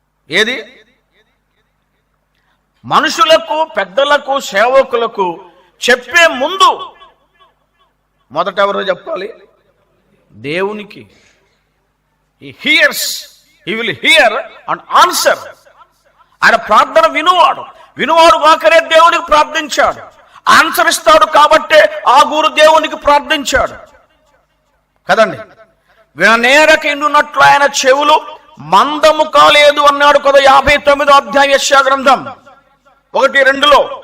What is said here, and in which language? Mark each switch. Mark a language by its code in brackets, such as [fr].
[te] ఏది? మనుషులకు, పెద్దలకు, సేవకులకు చెప్పే ముందు మొదట ఎవరు చెప్పాలి? దేవునికి. [en] He hears, he will hear and answer. [te] ఆయన ప్రార్థన వినువాడు కాకనే దేవునికి ప్రార్థించాడు. ఆన్సర్ ఇస్తాడు కాబట్టే ఆగూరు దేవునికి ప్రార్థించాడు కదండి. విననేరక ఇండున్నట్లు ఆయన చెవులు మందము కాలేదు అన్నాడు కదా 59వ అధ్యాయం యెషయా గ్రంథం 1-2లో.